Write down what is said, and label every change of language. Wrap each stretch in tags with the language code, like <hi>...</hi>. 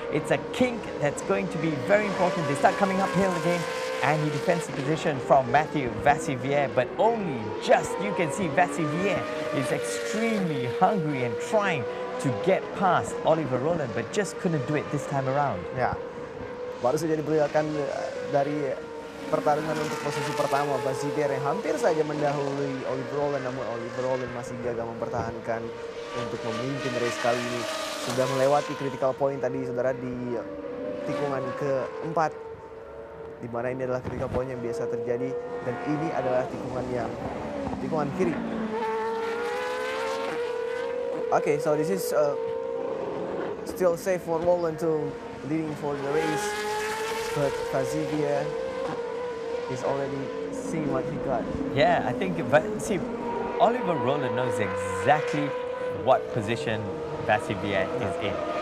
<en>It's a kink that's going to be very important. They start coming uphill again, and he defends the position from Mathieu Vassivière, but only just. You can see Vassivière is extremely hungry and trying to get past Oliver Rowland, but just couldn't do it this time around.</en> <id>Ya, baru saja diperlihatkan dari pertarungan untuk posisi pertama, Vassivière yang hampir saja mendahului Oliver Rowland, namun Oliver Rowland masih gagal mempertahankan untuk memimpin race kali ini. Sudah melewati critical point tadi, saudara, di tikungan keempat. di mana ini adalah critical point yang biasa terjadi dan ini adalah tikungan kiri.</id> <en>Okay, so this is still safe for Roland to leading for the race, but Fazivia is already seeing what he got. Yeah, I think, but see, Oliver Rowland knows exactly what position Fazivia is in.</en>